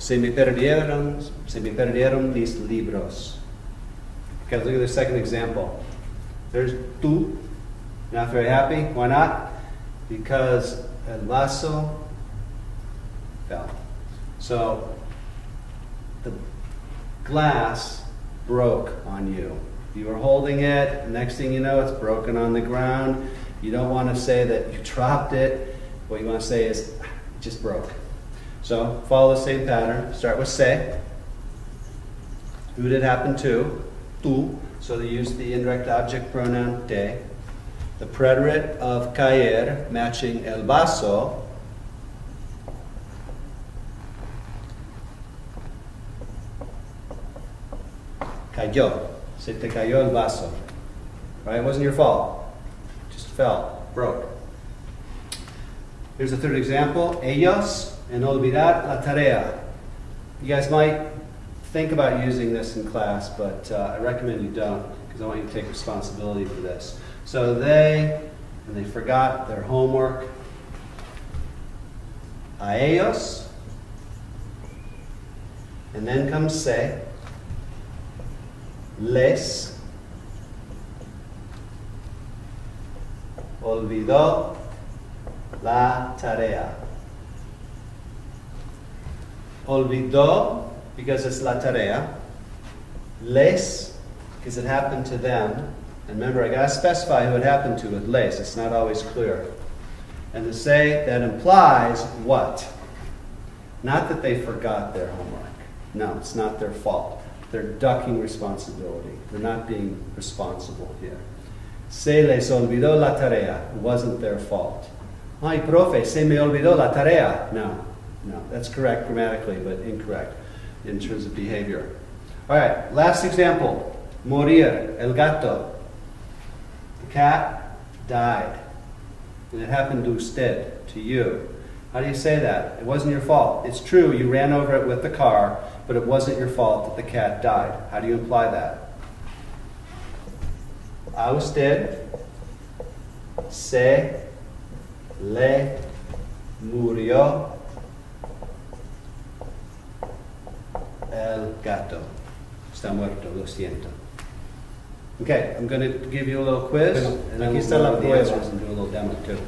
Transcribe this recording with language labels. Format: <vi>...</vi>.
<es>Se me perdieron mis libros.</es> <en>Okay, look at the second example. There's tú. Not very happy. Why not? Because el vaso fell. So the glass broke on you. You were holding it. Next thing you know, it's broken on the ground. You don't want to say that you dropped it. What you want to say is, it just broke. So follow the same pattern. Start with se. Who did it happen to? Tú. So they use the indirect object pronoun te. The preterite of caer matching el vaso.</en> <es>Cayó. Se te cayó el vaso.</es> <en>Right? It wasn't your fault. It just fell. Broke. Here's a third example.</en> <es>Ellos en olvidar la tarea.</es> <en>You guys might think about using this in class, but I recommend you don't, because I want you to take responsibility for this. So they forgot their homework.</en> <es>A ellos,</es> <en>and then comes</en> <es>se, les olvidó la tarea.</es> <en>Olvidó, because it's la tarea. Les, because it happened to them. And remember, I got to specify who it happened to with les. It's not always clear. And to say that implies what? Not that they forgot their homework. No, it's not their fault. They're ducking responsibility. They're not being responsible here.</en> <es>Se les olvidó la tarea.</es> <en>It wasn't their fault.</en> <es>Ay, profe, se me olvidó la tarea.</es> <en>No, that's correct grammatically, but incorrect in terms of behavior. All right, last example. Morir, el gato. The cat died. And it happened to usted, to you. How do you say that? It wasn't your fault. It's true, you ran over it with the car, but it wasn't your fault that the cat died. How do you imply that?</en> <es>A usted se le murió el gato. Está muerto, lo siento.</es> <en>Okay, I'm going to give you a little quiz, and then we'll go over the answers and do a little demo too.</en>